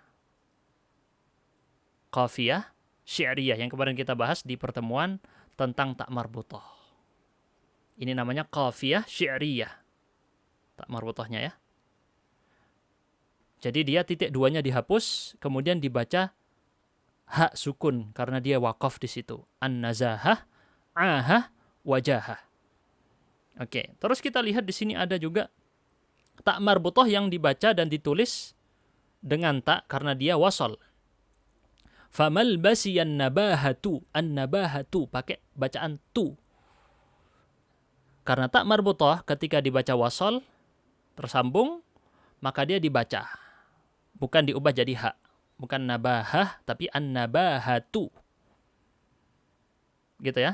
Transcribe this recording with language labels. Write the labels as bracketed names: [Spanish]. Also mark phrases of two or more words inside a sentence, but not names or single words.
[Arabic] Qafiyah syi'riyah [Indonesian] yang kemarin kita bahas di pertemuan tentang [Arabic] tak marbutah. [Indonesian] Ini namanya [Arabic] qafiyah syi'riyah. [Indonesian] Tak marbutahnya ya. Jadi dia titik duanya dihapus, kemudian dibaca hak sukun karena dia wakaf di situ. [Arabic] An-nazahah, ahah, wajahah. [Indonesian] Oke, terus kita lihat di sini ada juga [Arabic] tak marbutah [Indonesian] yang dibaca dan ditulis dengan tak karena dia wasal. [Arabic] Famal basiyan nabahatu, an-nabahatu [Indonesian] pakai bacaan tu. Karena [Arabic] tak marbutah [Indonesian] ketika dibaca wasal tersambung, maka dia dibaca. Bukan diubah jadi hak. Bukan nabahah, tapi an-nabahatu. Gitu ya.